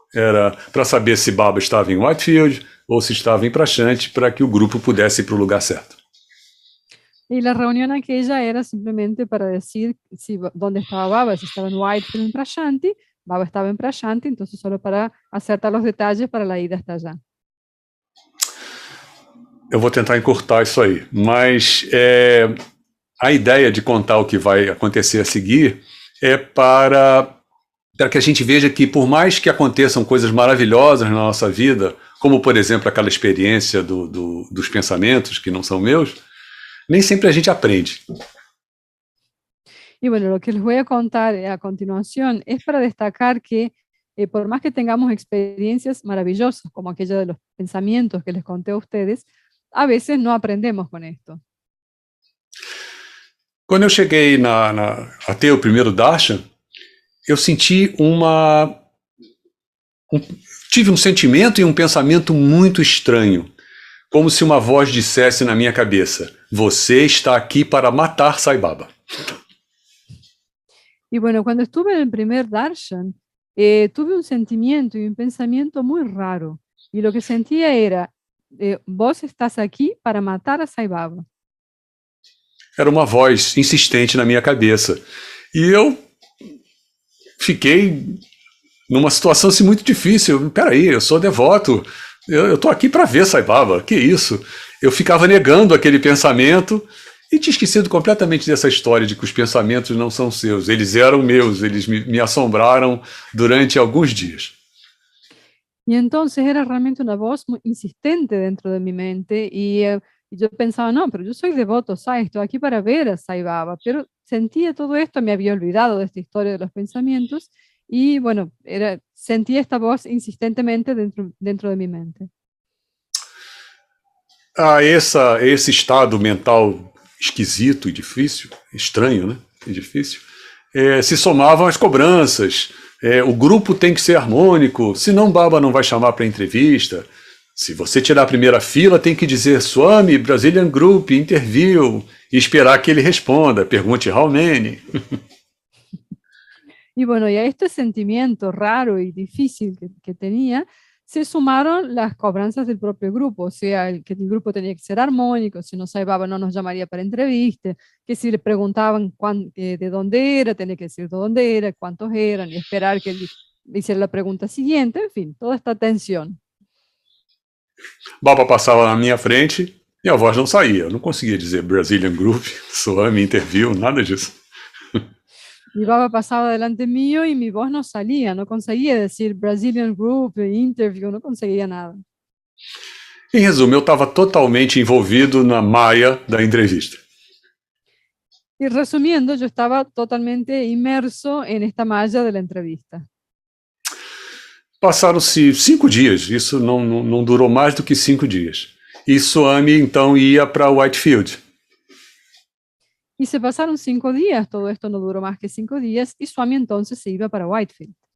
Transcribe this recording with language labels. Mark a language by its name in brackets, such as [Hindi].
[Portuguese] Era para saber se Baba estava em Whitefield ou se estava em Prashanti, para que o grupo pudesse ir para o lugar certo. [Spanish] Y la reunión aquella era simplemente para decir dónde estaba Baba, si estaba en Whitefield o en Prashanti. Baba estaba en Prashanti, entonces solo para acertar los detalles para la ida hasta allá. [Portuguese] Eu vou tentar encurtar isso aí, mas a ideia de contar o que vai acontecer a seguir é para que a gente veja que, por mais que aconteçam coisas maravilhosas na nossa vida, como, por exemplo, aquela experiência dos pensamentos que não são meus, nem sempre a gente aprende. [Spanish] Y bueno, lo que les voy a contar a continuación es para destacar que por más que tengamos experiencias maravillosas, como aquella de los pensamientos que les conté a ustedes, a veces no aprendemos con esto. [Portuguese] Quando eu cheguei a ter o primeiro darshan, eu senti tive um sentimento e um pensamento muito estranho, como se uma voz dissesse na minha cabeça: você está aqui para matar Sai Baba. [Spanish] Y bueno, cuando estuve en el primer darshan, tuve un sentimiento y un pensamiento muy raro. Y lo que sentía era, vos estás aquí para matar a Sai Baba. [Portuguese] Era uma voz insistente na minha cabeça. E eu fiquei numa situação assim, muito difícil. Peraí, eu sou devoto, eu estou aqui para ver Sai Baba, que isso? Eu ficava negando aquele pensamento e tinha esquecido completamente dessa história de que os pensamentos não são seus. Eles eram meus, eles me assombraram durante alguns dias. [Spanish] Y entonces era realmente una voz muy insistente dentro de mi mente y yo pensaba, no, pero yo soy devoto, Sai, estoy aquí para ver a Sai Baba, pero sentía todo esto, me había olvidado de esta historia de los pensamientos y bueno, sentía esta voz insistentemente dentro de mi mente. [Portuguese] Esse estado mental esquisito e difícil, estranho, né? E difícil, se somavam as cobranças. O grupo tem que ser harmônico, senão Baba não vai chamar para entrevista. Se você tirar a primeira fila, tem que dizer [English] Swami, Brazilian Group, interview, [Portuguese] e esperar que ele responda, pergunte [English] how many. [Spanish] Y bueno, y a este sentimiento raro y difícil que tenía, se sumaron las cobranzas del propio grupo, o sea, que el grupo tenía que ser armónico, si no Sai Baba no nos llamaría para entrevista, que si le preguntaban de dónde era, tenía que decir de dónde era, cuántos eran, y esperar que él hiciera la pregunta siguiente, en fin, toda esta tensión. [Portuguese] Baba passava na minha frente e a voz não saía. Eu não conseguia dizer [English] Brazilian Group, Swami, interview, [Portuguese] nada disso. [Spanish] Mi Baba pasaba delante mío y mi voz no salía, no conseguía decir [English] Brazilian Group, interview, [Spanish] no conseguía nada. [Portuguese] Em resumo, eu estava totalmente envolvido na maia da entrevista. [Spanish] Y resumiendo, yo estaba totalmente inmerso en esta malla de la entrevista. [Portuguese] Passaram-se 5 dias, isso não durou mais do que 5 dias. E Swami, então, ia para Whitefield. [Spanish] Y se pasaron 5 días, todo esto no duró más que 5 días, y Swami entonces se iba para Whitefield.